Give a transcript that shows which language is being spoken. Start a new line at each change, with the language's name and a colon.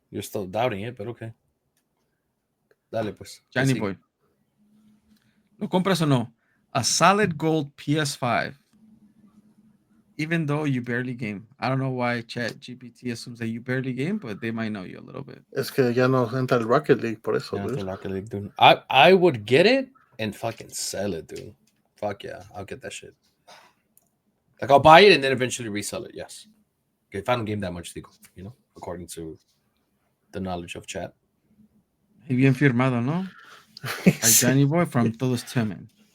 English: You're still doubting it, but okay.
Spanish: Dale, pues. Johnny Boy. ¿Lo compras o no?
English: A solid gold PS5. Even though you barely game. I don't know why Chat GPT assumes that you barely game, but they might know you a little bit.
Spanish: Es que ya no entra el Rocket League, por eso, dude.
English: Rocket League, dude. I would get it and fucking sell it, dude. Fuck yeah, I'll get that shit. Like, I'll buy it and then eventually resell it, yes. Okay, if I don't game that much, digo, you know, according to the knowledge of Chat.
Spanish: Y bien firmado, ¿no? By Johnny Boy from Todos Toman.